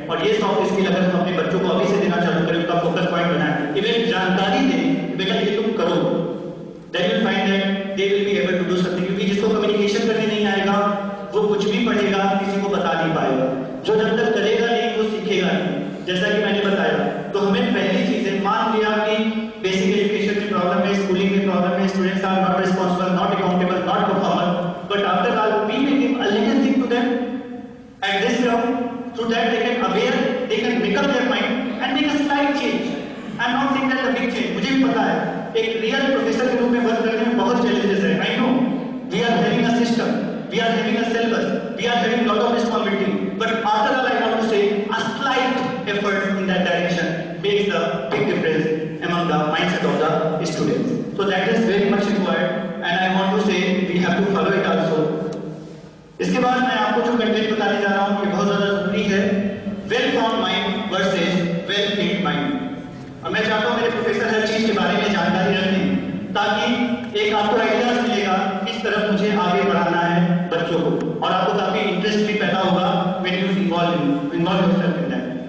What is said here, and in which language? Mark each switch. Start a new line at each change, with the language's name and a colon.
Hindi: और ये soft skill अगर हम अपने बच्चों को अभी से देना चालू करें, उनका फोकस पॉइंट बनाएं, इवन जानकारी दें, बेटा ये तुम करो,
English: then you will find that they will be able to do something।
Hindi: क्योंकि जिसको कम्युनिकेशन करने नहीं आएगा वो कुछ भी पढ़ेगा, किसी को बता नहीं पाएगा। जो जब तक करेगा नहीं वो सीखेगा नहीं। जैसा कि मैंने बताया, तो हमें पहली चीज है, मान लिया कि बेसिक एजुकेशन में प्रॉब्लम है,
English: Schooling में problem है, students are not responsible, not accountable, not performer, but after all we may give a little thing to them at this ground, through that they can aware, they can make up their mind and make a slight change। I'm not saying that a big change,
Hindi: मुझे भी पता है एक real professor के रूप में work करने में बहुत चैलेंजेस है।
English: I know we are having a system, we are having a syllabus, we are having lot of responsibility, but after all I want to say a slight effort in that direction makes a big difference among the mindset of the students। So that is very much required and I want to say we have to follow it also।
Hindi: इसके बाद मैं आपको जो content बताने जा रहा हूँ ये बहुत ज्यादा जरूरी है,
English: Well formed mind versus well trained mind.
Hindi: और मैं चाहता हूँ मेरे प्रोफेसर हर चीज के बारे में जानकारी रखें ताकि एक आपको आइडियाज मिलेगा किस तरफ मुझे आगे बढ़ाना है बच्चों को, और आपको काफी इंटरेस्ट भी पैदा होगा
English: when you involve yourself in that।